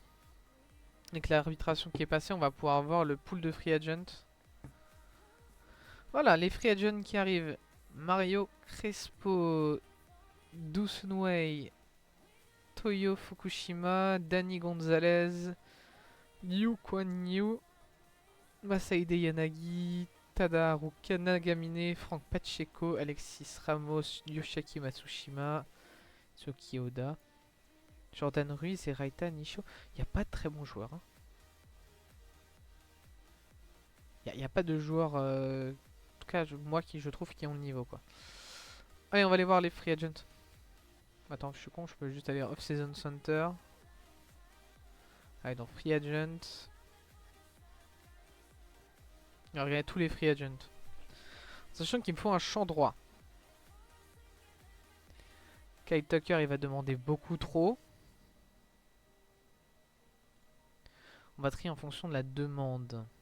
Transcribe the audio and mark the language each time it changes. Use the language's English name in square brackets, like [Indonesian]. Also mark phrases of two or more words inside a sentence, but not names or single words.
[French] Avec l'arbitration qui est passée, on va pouvoir voir le pool de [English] free agent. [French] Voilà, les [English] free agents [French] qui arrivent. Mario Crespo, Doucenway, Toyo Fukushima, Danny Gonzalez, Liu Kuan Yu, Masaide Yanagi, Tada, Haruka Nagamine, Frank Pacheco, Alexis Ramos, Yoshiaki Matsushima, Tsuki Oda, Jordan Ruiz et Raita Nisho. Il n'y a pas de très bons joueurs. Hein. Il n'y a pas de joueurs, en tout cas moi qui je trouve qui ont le niveau quoi. Allez, on va aller voir les [English] free agents. [French] Attends, je suis con, je peux juste aller [English] off-season center. [French] Allez, dans [English] free agent. [French] Et regardez tous les [English] free agents. [French] Sachant qu'il me faut un champ droit. Kyle Tucker, il va demander beaucoup trop. On va trier en fonction de la demande.